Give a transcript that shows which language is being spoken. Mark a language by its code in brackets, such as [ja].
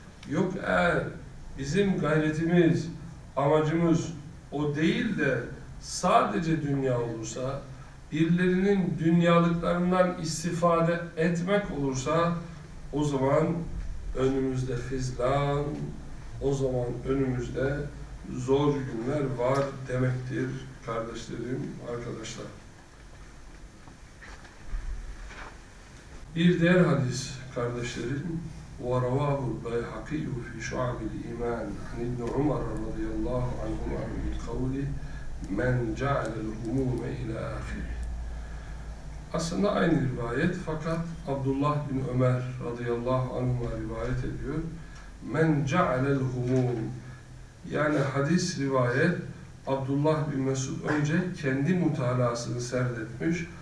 [tr] Yok eğer bizim gayretimiz, amacımız o değil de sadece dünya olursa, birilerinin dünyalıklarından istifade etmek olursa, o zaman önümüzde fizlan, o zaman önümüzde zor günler var demektir kardeşlerim, arkadaşlar. Bir diğer hadis kardeşlerim, [ar] وَرَوَاهُ الْبَيْحَقِيُّ فِي شُعَبِ الْاِيمَانِ عَنِ اِبْنُ عُمَرَ رَضِيَ اللّٰهُ عَنْهُمَا مِنْ قَوْلِ مَنْ جَعَلَ الْهُمُومَ اِلَى اَخِرِ. [tr] Aslında aynı rivayet fakat Abdullah bin Ömer radıyallahu anhuma rivayet ediyor. [ar] Men ce'alel humum. [tr] Yani hadis rivayet Abdullah bin Mesud önce kendi mutalasını serdetmiş.